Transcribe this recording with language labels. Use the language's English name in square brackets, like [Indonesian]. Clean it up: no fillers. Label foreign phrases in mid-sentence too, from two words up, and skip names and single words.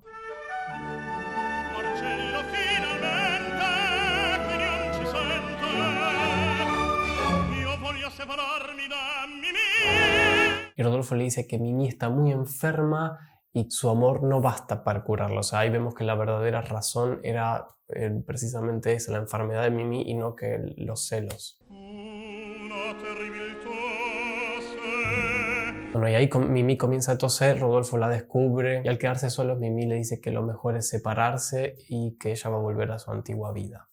[Italian] Marcello finalmente che non ci sente. Io voglio separarmi da Mimì. [Spanish] Y Rodolfo le dice que Mimì está muy enferma y su amor no basta para curarla. O sea, ahí vemos que la verdadera razón era precisamente esa, la enfermedad de Mimì, y no que los celos. [Italian] Una terribilità. [Spanish] Bueno, y ahí Mimi comienza a toser, Rodolfo la descubre y al quedarse solos Mimi le dice que lo mejor es separarse y que ella va a volver a su antigua vida.